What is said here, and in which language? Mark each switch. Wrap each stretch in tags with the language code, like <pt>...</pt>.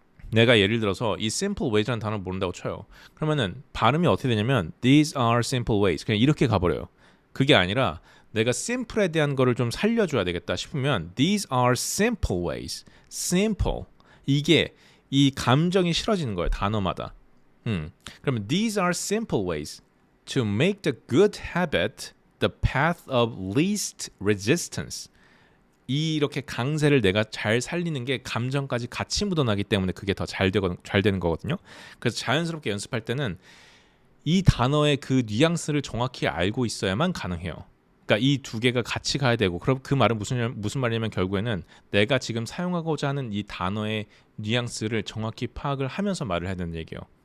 <ko>내가 예를 들어서 이 simple ways라는 단어를 모른다고 쳐요. 그러면은 발음이 어떻게 되냐면 These are simple ways, 그냥 이렇게 가버려요. 그게 아니라 내가 simple에 대한 거를 좀 살려줘야 되겠다 싶으면 These are simple ways. simple, 이게 이 감정이 실어지는 거예요. 단어마다.</ko> <en>그러면 These are simple ways to make the good habit the path of least resistance.</en> <ko>이렇게 강세를 내가 잘 살리는 게 감정까지 같이 묻어나기 때문에 그게 더 잘 되는 거거든요. 그래서 자연스럽게 연습할 때는 이 단어의 그 뉘앙스를 정확히 알고 있어야만 가능해요. 그러니까 이 두 개가 같이 가야 되고, 그럼 그 말은 무슨 말이냐면 결국에는 내가 지금 사용하고자 하는 이 단어의 뉘앙스를 정확히 파악을 하면서 말을 해야 되는 얘기예요.</ko>